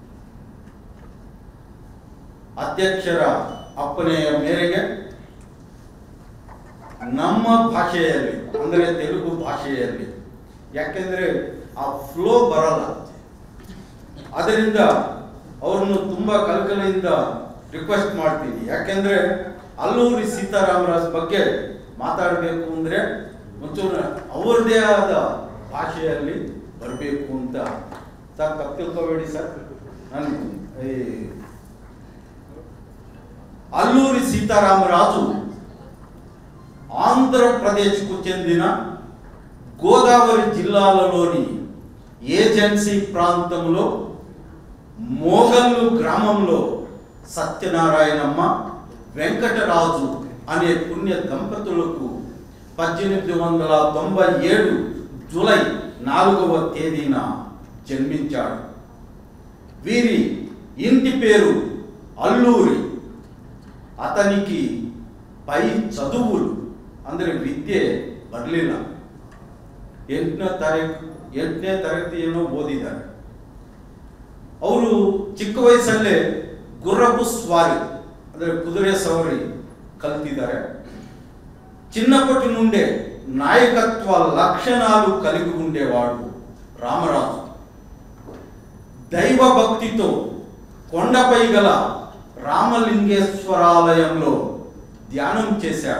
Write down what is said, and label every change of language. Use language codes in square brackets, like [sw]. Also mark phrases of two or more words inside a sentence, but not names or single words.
[kn] ಅಧ್ಯಕ್ಷರ ಅಪ್ಪಣೆಯ ಮೇರೆಗೆ ನಮ್ಮ ಭಾಷೆಯಲ್ಲಿ, ಅಂದರೆ ತೆಲುಗು ಭಾಷೆಯಲ್ಲಿ, ಯಾಕೆಂದರೆ ಆ ಫ್ಲೋ ಬರಲ್ಲ, ಅದರಿಂದ ಅವ್ರನ್ನು ತುಂಬ ಕಳಕಳಿಯಿಂದ ರಿಕ್ವೆಸ್ಟ್ ಮಾಡ್ತೀನಿ. ಯಾಕೆಂದರೆ ಅಲ್ಲೂರಿ ಸೀತಾರಾಮರಾಜ್ ಬಗ್ಗೆ ಮಾತಾಡಬೇಕು ಅಂದರೆ ಒಂಚೂರು ಅವ್ರದ್ದೇ ಆದ ಭಾಷೆಯಲ್ಲಿ ಬರಬೇಕು ಅಂತ. ಸರ್ ತಪ್ಪು ತಿಳ್ಕೋಬೇಡಿ ಸರ್. [te] ನಾನು అల్లూరి సీతారామరాజు ఆంధ్రప్రదేశ్కు చెందిన గోదావరి జిల్లాలోని ఏజెన్సీ ప్రాంతంలో మోగల్లు గ్రామంలో సత్యనారాయణమ్మ వెంకటరాజు అనే పుణ్య దంపతులకు 1897 జూలై 4వ తేదీన జన్మించాడు. వీరి ఇంటి పేరు అల్లూరి. అతనికి పై చదువులు [kn] ಅಂದರೆ ವಿದ್ಯೆ ಬರಲಿಲ್ಲ. 8ನೇ ತರಗತಿಯನ್ನು ಓದಿದ್ದಾರೆ. ಅವರು ಚಿಕ್ಕ ವಯಸ್ಸಲ್ಲೇ [te] గుర్రపు స్వారీ [kn] ಅಂದರೆ ಕುದುರೆ ಸವಾರಿ ಕಲಿತಿದ್ದಾರೆ. [te] చిన్నప్పటి నుండే నాయకత్వ లక్షణాలు కలిగి ఉండేవాడు రామరాజు. దైవ భక్తితో కొండపై గల రామలింగేశ్వరాలయంలో ధ్యానం చేశాడు.